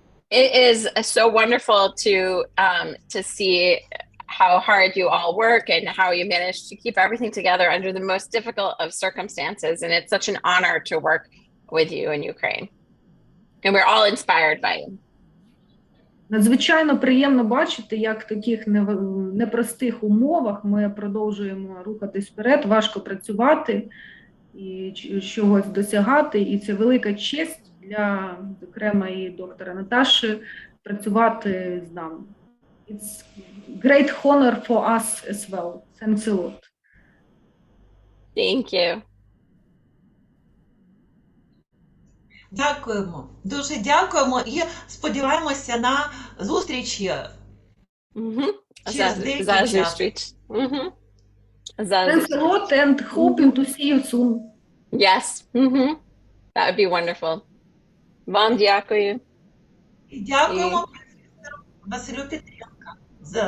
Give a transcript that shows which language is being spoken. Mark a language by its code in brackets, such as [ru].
[en] It is so wonderful to see how hard you all work and how you manage to keep everything together under the most difficult of circumstances. And it's such an honor to work with you in Ukraine. And we're all inspired by you. [uk] Надзвичайно приємно бачити, як в таких непростих умовах ми продовжуємо рухатись вперед, важко працювати і чогось досягати. І це велика честь для, зокрема, і доктора Наташі працювати з нами. [en] It's great honor for us as well. Thanks a lot. Thank you. [uk] Дякуємо. Дуже дякуємо і сподіваємося на зустрічі. Через деякий За час. зустріч. [en] Thanks a lot and hoping to see you soon. Yes. That would be wonderful. [uk] Вам дякую. І дякуємо професору Василю Петренка за